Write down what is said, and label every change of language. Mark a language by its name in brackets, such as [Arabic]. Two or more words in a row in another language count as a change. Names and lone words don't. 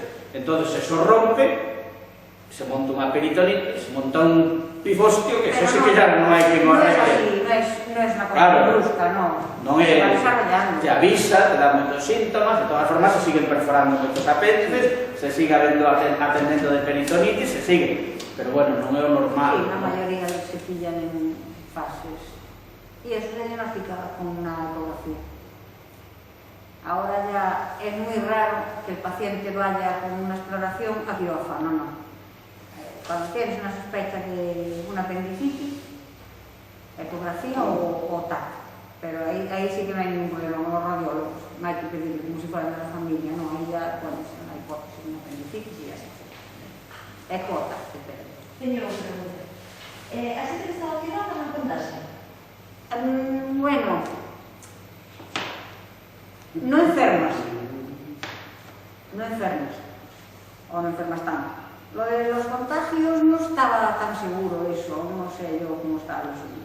[Galician] Entón, eso rompe, se monta unha peritonitis, se monta un pifostio, que eso sí que ya non hai que non arregle. [Spanish] No es [Galician] unha cosa brusca, non é, te avisa, te dá moitos síntomas, de todas formas se siguen perforando moitos apéndices, se sigue atendendo de peritonitis, se sigue. Pero bueno, non é o normal. [Spanish] Sí, la mayoría se pillan en fases. Y eso se diagnostica con una ecografía. Ahora ya es muy raro que el paciente vaya con una exploración a quirófano, no. Cuando tienes una sospecha de una apendicitis, ecografía o TAC. Pero ahí sí que no hay ningún problema, los radiólogos. No hay que pedir como si fuera de la familia, no. Ahí ya, bueno, es una hipótesis de una apendicitis y ya se hace. Eco o TAC, depende. [Galician] Teño unha pregunta. A xente que está vacunada non contagia? [Spanish] Bueno, no enfermas. O no enfermas tanto. Lo de los contagios no estaba tan seguro eso, [Galician] non sei yo como está o asunto.